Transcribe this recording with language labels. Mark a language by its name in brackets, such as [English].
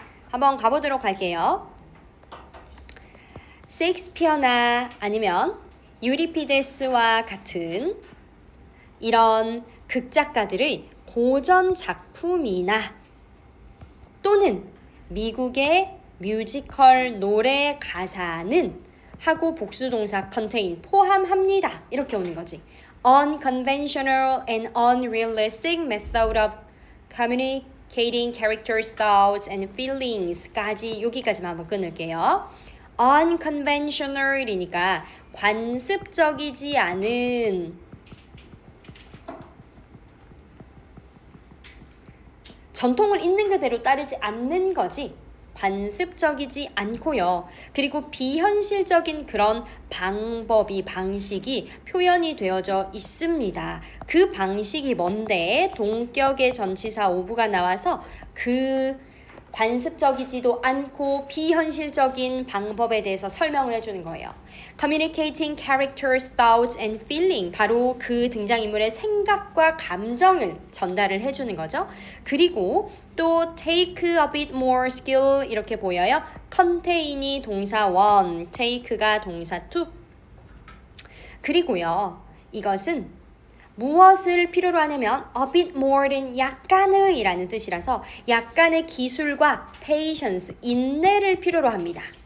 [Korean] 한번 가보도록 할게요. 셰익스피어나 아니면 유리피데스와 같은 이런 극작가들의 고전 작품이나 또는 미국의 뮤지컬 노래 가사는 하고 복수동사 contain 포함합니다. 이렇게 오는 거지. [English] Unconventional and unrealistic method of communicating characters, thoughts, and feelings까지 [Korean] 여기까지만 한번 끊을게요. Unconventional이니까 관습적이지 않은 전통을 있는 그대로 따르지 않는 거지 관습적이지 않고요. 그리고 비현실적인 그런 방식이 표현이 되어져 있습니다. 그 방식이 뭔데? 동격의 전치사 오브가 나와서 그 관습적이지도 않고 비현실적인 방법에 대해서 설명을 해주는 거예요. [English] Communicating characters, thoughts and feeling [Korean] 바로 그 등장인물의 생각과 감정을 전달을 해주는 거죠. 그리고 또 [English] take a bit more skill [Korean] 이렇게 보여요. contain이 동사 1, take가 동사 2. 그리고요. 이것은 무엇을 필요로 하냐면 a bit more는 약간의 이라는 뜻이라서 약간의 기술과 patience, 인내를 필요로 합니다.